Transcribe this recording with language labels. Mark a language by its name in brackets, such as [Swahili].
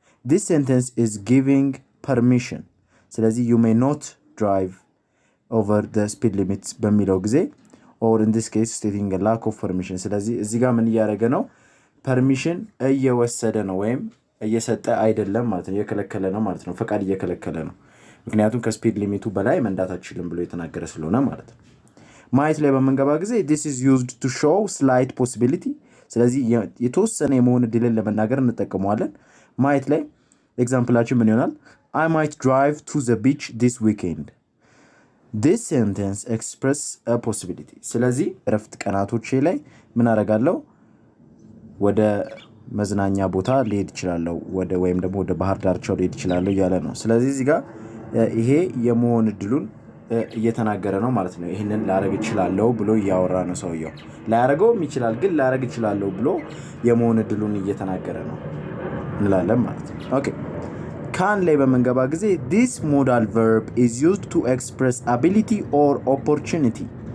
[English] This sentence is giving permission። ስለዚህ you may not drive over the speed limits [Amharic] በሚለው ጊዜ [English] or in this case stating a lack of permission። [Amharic] ስለዚህ እዚህ ጋር ምን እያደረገ ነው? ፐርሚሽን እየወሰደ ነው ወይም እየሰጠ አይደለም ማለት ነው። እየከለከለ ነው ማለት ነው። ፈቃድ እየከለከለ ነው። ምክንያቱም ከስፒድ ሊሚቱ በላይ መንዳት አትችልም ብሎ የተናገረ ስለሆነ ማለት ነው። ማየት ላይ በምንገባ ጊዜ [English] this is used to show slight possibility። [Amharic] ስለዚህ የተወሰነ የመሆን እድልን ለመናገር እንጠቀመዋለን። ማየት ላይ ኤግዛምፕላችን ምን ይሆናል? [English] I might drive to the beach this weekend። This sentence express a possibility። [Amharic] ስለዚህ እረፍት ቀናቶቼ ላይ ምን አደርጋለሁ? ወደ መዝናኛ ቦታ ሊሄድ ይችላለሁ ወይም ደግሞ ወደ ባህር ዳርቻው ሊሄድ ይችላለሁ እያለ ነው። ስለዚህ እዚህ ጋር ይሄ የመሆን እድሉን እየተናገረ ነው ማለት ነው። ይህንን ላረግ ይችላለሁ ብሎ እያወራ ነው ሰውየው። ላያረገውም ይችላል፣ ግን ላረግ ይችላለሁ ብሎ የመሆን እድሉን እየተናገረ ነው እንላለን ማለት ነው። ኦኬ ካን ላይ በምንገባ ጊዜ [English] this modal verb is used to express ability or opportunity